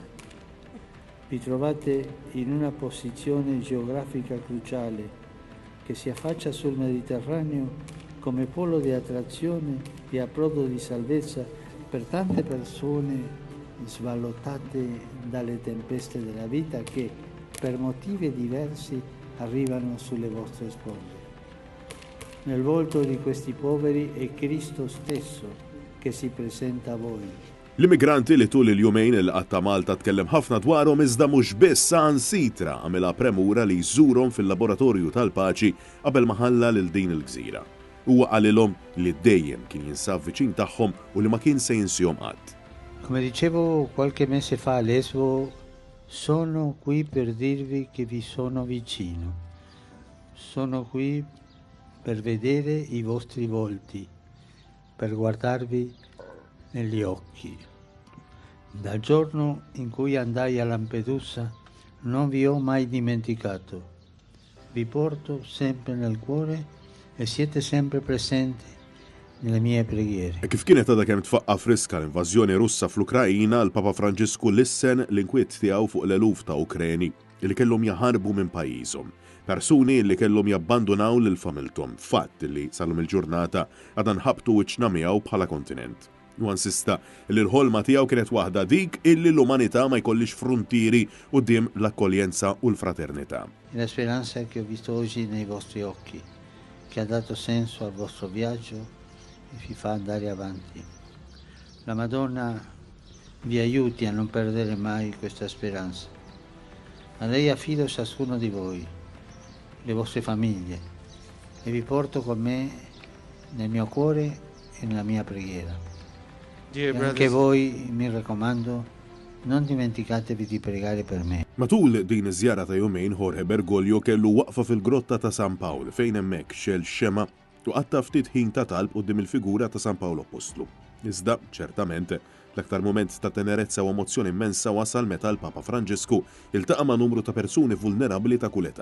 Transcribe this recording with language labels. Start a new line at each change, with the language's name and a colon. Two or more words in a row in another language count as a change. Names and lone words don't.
Italian: Vi trovate in una posizione geografica cruciale che si affaccia sul Mediterraneo come polo di attrazione e approdo di salvezza per tante persone sballottate dalle tempeste della vita che per motivi diversi arrivano sulle vostre spoglie. Nel volto di questi poveri è Cristo stesso che si presenta a voi
Maltese: L-immigranti li tul il-jumejn il-qatta Malta tkellem ħafna dwarhom iżda mhux biss sansitra għamilha premura li jżurhom fil-laboratorju tal-paċi qabel ma ħalla lil din il-gżira. Huwa qalilhom li dejjem kien jinsab viċin tagħhom u li ma kien se jinsihom qatt.
Italian: Come dicevo qualche mese fa a Lesbo, sono qui per dirvi che vi sono vicino. Sono qui per vedere i vostri volti, per guardarvi negli occhi. Dal giorno in cui andai a Lampedusa non vi ho mai dimenticato. Vi porto sempre nel cuore e siete sempre presenti nelle mie preghiere.
Maltese: Kif kienet għadha kemm tfaqqa friska l-invażjoni Russa fl-Ukrajina, l-Papa Franġisku lissen l-inkwiet tiegħu fuq l-eluf ta' Ukreni li kellhom jaħarbu minn pajjiżhom. Persuni li kellhom jabbandunaw lil familthom, fatt li salhom il-ġurnata għadha nħabtu wiċċna miegħu bħala kontinent. U insista li l-ħolma tiegħu kienet waħda dik illi l-umanità ma jkollix frontieri quddiem l-akkoljenza u l-fraternità.
Italian: La speranza che ho visto oggi nei vostri occhi, che ha dato senso al vostro viaggio e vi fa andare avanti. La Madonna vi aiuti a non perdere mai questa speranza. A lei affido ciascuno di voi, le vostre famiglie, e vi porto con me nel mio cuore e nella mia preghiera. E anche voi, mi raccomando, non dimenticatevi di pregare per me.
Maltese: Matul din iż-żjara ta' jumejn Jorge Bergoglio kellu waqfa fil-grotta ta' San Pawl fejn hemmhekk xel xema u qatta ftit ħin ta' talb quddiem il-figura ta' San Pawl Apostlu. Iżda, ċertament, l-aktar moment ta' tenerezza u emozzjoni immensa wasal meta l-Papa Franġisku iltaqa' ma' numru ta' persuni vulnerabbli ta' kull età.